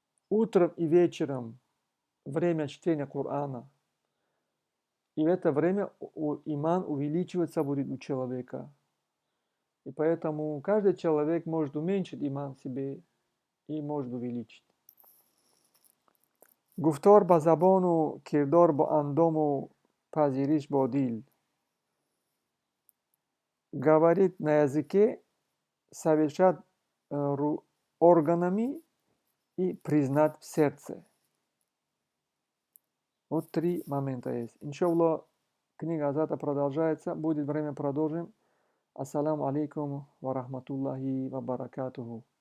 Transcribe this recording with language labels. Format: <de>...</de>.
<ru>Утром и вечером время чтения Корана. И в это время иман увеличиваться будет у человека. И поэтому каждый человек может уменьшить иман себе и может увеличить.</ru> <fa>گفتار با زبان و کردار با اندام و پذیرش با دل.</fa> <ru>Говорит на языке, совершать органами и признать в сердце. Вот 3 момента есть. Иншаллах, книга завтра продолжается. Будет время, продолжим. Ассаламу алейкум ва рахматуллахи ва баракатуху.</ru>